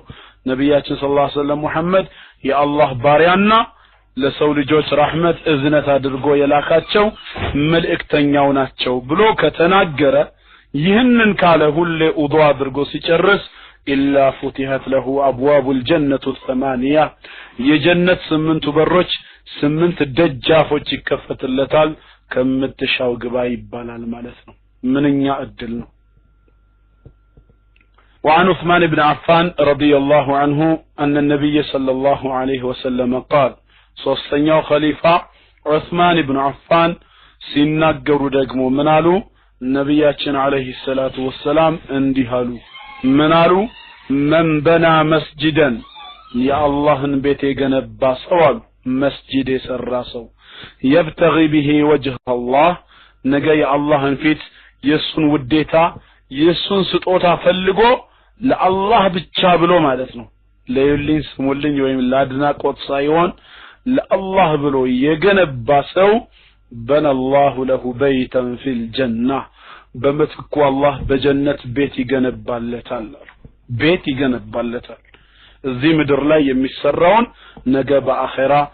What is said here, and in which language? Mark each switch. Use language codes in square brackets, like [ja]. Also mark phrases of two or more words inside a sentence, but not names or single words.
[am] ነብያችን [ar] صلى الله عليه وسلم [am] ሙሐመድ የአላህ ባሪያና ለሰው ልጆች ረህመት እዝነት አድርጎ የላካቸው መልእክተኛው ናቸው ብሎ ከተናገረ ይህንን ካለ ሁሌ ውዱእ አድርጎ ሲጨርስ [ar] إلا فتحت له أبواب الجنة الثمانية [am] የጀነት 8 በሮች 8 ደጃፎች ይከፈትለታል ከምትሻው ግባ ይባላል ማለት ነው ምንኛ እድል ነው [ar] وعن عثمان بن عفان رضي الله عنه أن النبي صلى الله عليه وسلم قال [am] ሶስተኛው ኸሊፋ ዑስማን ኢብኑ አፋን ሲናገሩ ደግሞ ምን አሉ ነብያችን [ar] عليه الصلاة والسلام [am] እንዲህ አሉ ምን አሉ [ar] من بنى مسجدا [am] የአላህን ቤት የገነባ ሰው አሉ መስጂድ የሰራ ሰው [ar] يبتغي به وجه الله [am] ነገ የአላህን ፊት የሱን ውዴታ የሱን ስጦታ ፈልጎ ለአላህ ብቻ ብሎ ማለት ነው ለይልኝ ስሙልኝ ወይም ለአድናቆት ሳይሆን ለአላህ ብሎ የገነባ ሰው [ar] بنى الله له بيتا في الجنة [am] በመትኩ አላህ በጀነት ቤት ይገነባለታል ቤት ይገነባለታል እዚህ ምድር ላይ የሚሰራውን ነገ በአኺራ